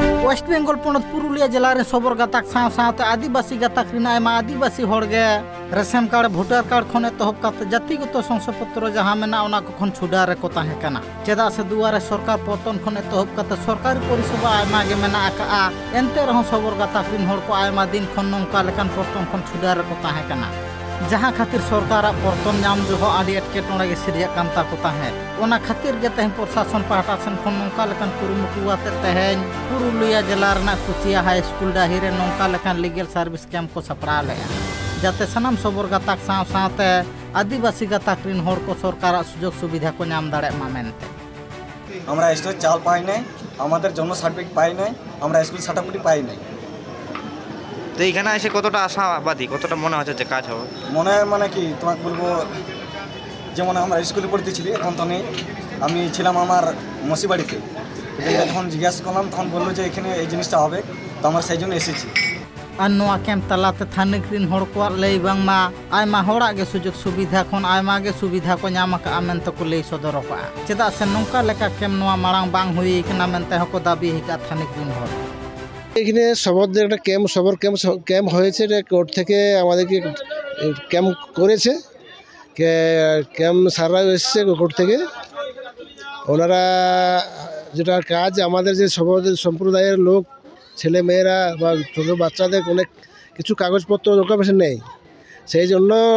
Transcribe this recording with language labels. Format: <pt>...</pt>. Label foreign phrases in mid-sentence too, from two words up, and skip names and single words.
<sat>वेस्ट बेंगल पनत पुरुलिया जिला रे सबर गाताक साथ आदिवासी गाताक रिना आदिवासी होड़गे</sat> <en>ration card voter card</en> <sat>खन एतहब काते जातिगत शंसापत्र जहाँ मेना ओना को खन छुडा रे को ताहे कना चेदा से दुआरे सरकार पतन खन एतहब काते सरकारी परिसेवा आयमा गे मेना आका एनते रह सबर गाताक रिन होड़ को आयमा दिन खन नंका लेकान पतन खन छुडा रे को ताहे कना जहाँ खातिर सरकार पतन नाम जो आदि एटकेटोड़े के सिरिया कांता को ताहे ओना खातिर गे तेहन प्रशासन पाहटा सेन खन नंका लेकान कुरुमुटुआते तेहन पुरुलिया जिला रना कुचिया हाई स्कूल डाही रे नंका लेकान</sat> <en>legal service camp</en> <sat>को सपड़ा ले जाते सनाम सबर गाताक साथे आदिवासी गाताक रिन होड़ को सरकार सुजोग सुविधा को नाम दाड़े मा मेनते</sat> <bn>আমরা স্কুল চাল পাই নাই আমাদের জন্ম সার্টিফিকেট পাই নাই আমরা স্কুল সার্টিফিকেট পাই নাই তো এখানে এসে কতটা আশাবাদী কতটা মনে হচ্ছে যে কাজ হবে মনে মানে কি তোমাকে বলবো যেমন আমরা স্কুলে পড়তেছিলি এখন তো নেই আমি ছিলাম আমার মসি বাড়িতে যখন জিজ্ঞাসা করলাম তখন বললো যে এখানে এই জিনিসটা হবে তো আমরা সেই জন্য এসেছি</bn> <sat>আর নোয়া ক্যাম্প তালাতে থানিক রিন হড় को लई बांगमा आयमा होड़ा गे सुजोग सुविधा खन आयमा गे सुविधा को नाम का मेनते को लई सदर का चेदा से नंका लेका कैम्प नोआ मारांग बांग हुई कना मेनते हको दाबी हिका থানিক রিন হড়</sat> <bn>এখানে সবরদের একটা ক্যাম্প সবর ক্যাম্প হয়েছে কোর্ট থেকে আমাদেরকে ক্যাম্প করেছে ক্যাম্প সারা এসেছে কোর্ট থেকে ওনারা যেটা কাজ আমাদের যে সবরদের সম্প্রদায়ের লোক ছেলে মেয়েরা বা ছোটো বাচ্চাদের অনেক কিছু কাগজপত্র ডকুমেন্টেশন নেই সেই জন্য</bn>